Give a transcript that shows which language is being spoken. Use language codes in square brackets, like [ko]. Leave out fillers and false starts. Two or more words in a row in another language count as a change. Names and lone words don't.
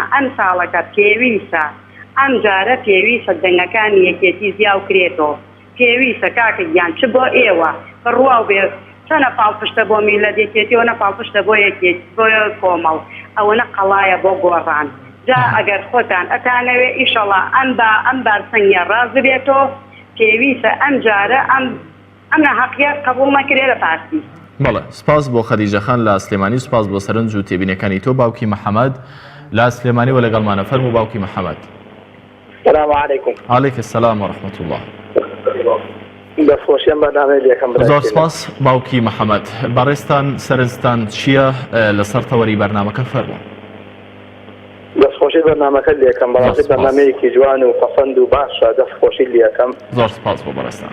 [ckb] ئەم ساڵەکە پێویستە ئەم جارە پێویستە دەنگەکانی یەکێتی زیاو کرێتەوە پێویستە کاکە گیان چ بۆ ئێوە بڕوا بێ چەنە پاڵپشتە بۆ میلەت یەکێتیەوە نە پاڵپشتە بۆ یەکێت بۆ کۆمەڵ ئەوەنە قەڵایە بۆ گۆڕان جا ئەگەر خۆتان ئەتانەوێ ئیشەڵا ئەم بارسەنگە ڕاز بێتەوە پێویستە ئەم جارە ئەم ناحەقیە قبوڵ نەکرێ لە پارتی. بەڵێ سپاس بۆ خەدیجەخان لە سلێمانی سپاس بۆ سەرنج و تێبینەکانی تۆ باوکی محەممەد لە سلێمانی و لەگەڵمانە فەرموو باوکی محەممەد. [ar] السلام عليكم. عليك السلام ورحمة الله. [ckb] دەستخۆشیان بەنامەی لێکم زۆر سپاس باوکی محەممەد بەڕێستان سەرنجتان چییە لەسەر تەوەری بەرنامەکە فەرموو. دەستخۆشی بەرنامەکە لێکم بەڕاستی بەرنامەیەکی جوان و پەسەند و باشە دەستخۆشی لێکم زۆر سپاس بۆ بەڕێستان